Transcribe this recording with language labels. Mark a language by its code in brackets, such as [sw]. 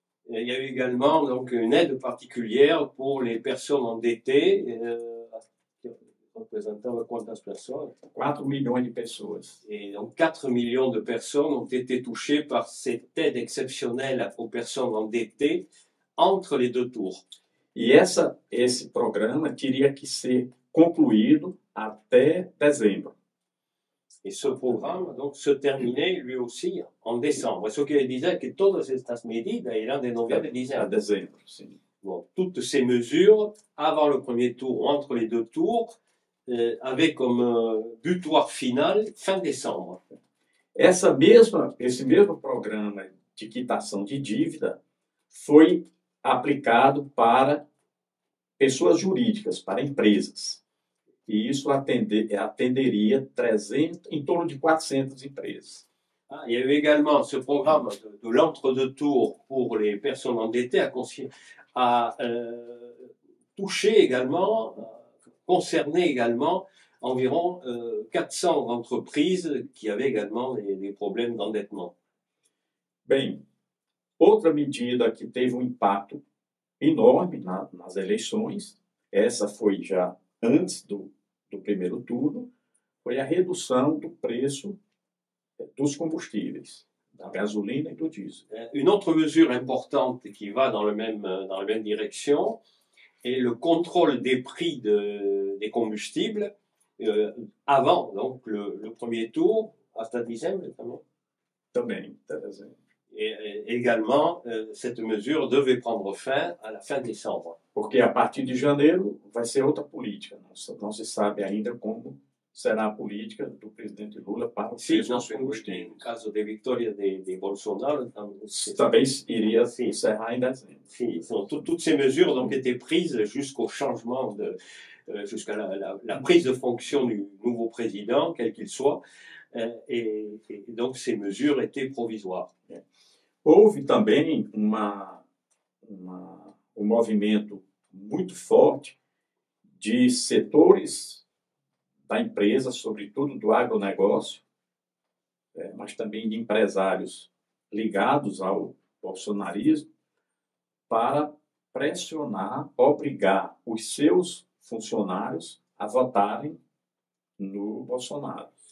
[fr] Il y a eu également donc, une aide particulière pour les personnes endettées, représentant [pt] quantas pessoas? 4 milhões de pessoas. [fr] Et donc 4 millions de personnes ont été touchées par cette aide exceptionnelle aux personnes endettées entre les deux tours. [pt] E esse programa teria que ser concluído até dezembro. [fr] Et ce programme donc, se terminait lui aussi en décembre. Ce qui disait que [pt] todas estas medidas irão de novembro a A dezembro. dezembro, sim. [fr] Bon, toutes ces mesures, avant le premier tour ou entre les deux tours, avaient comme butoir final fin décembre. [pt] Esse mesmo programa de quitação de dívida foi aplicado para pessoas jurídicas, para empresas. E isso atenderia em torno de 400 empresas. [fr] Il y a eu également ce programme de l'entre-deux tours pour les personnes endettées a touché également, concerné également environ 400 entreprises qui avaient également des problèmes d'endettement. [pt] Bem, outra medida que teve um impacto enorme nas eleições, essa foi já antes do primeiro turno, foi a redução do preço dos combustíveis, da gasolina [fr] et du diesel. Une autre mesure importante qui va dans la même direction est le contrôle des prix des combustibles avant donc le premier tour, [pt] hasta dezembro Também, até dezembro. [fr] Et également, cette mesure devait prendre fin à la fin décembre. [pt] Porque a partir de janeiro vai ser outra política. Não se sabe ainda como será a política do presidente Lula para o preço dos combustíveis. No caso de vitória de Bolsonaro, também iria encerrar em dezembro. [fr] Sim, toutes ces mesures ont été prises jusqu'au changement jusqu'à la prise de fonction du nouveau président, quel qu'il soit, et donc ces mesures étaient provisoires. [pt] Houve também um movimento muito forte de setores da empresa, sobretudo do agronegócio, mas também de empresários ligados ao bolsonarismo, para pressionar, obrigar os seus funcionários a votarem no Bolsonaro.